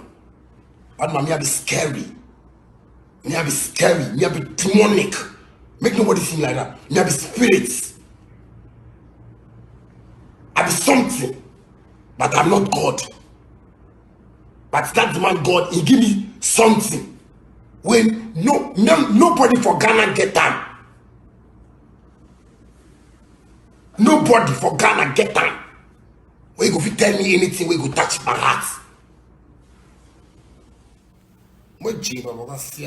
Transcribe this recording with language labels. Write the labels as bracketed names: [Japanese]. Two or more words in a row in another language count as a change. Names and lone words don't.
[Nigerian Pidgin] But me I be scary. Me I be scary. Me I be demonic. Make nobody seem like that. Me I be spirits. I be something, but I'm not God. But that man God, he give me something. When nobody for Ghana get time. Nobody for Ghana get time. Where you go fit tell me anything, where you go touch my heart. What Jima Macasio?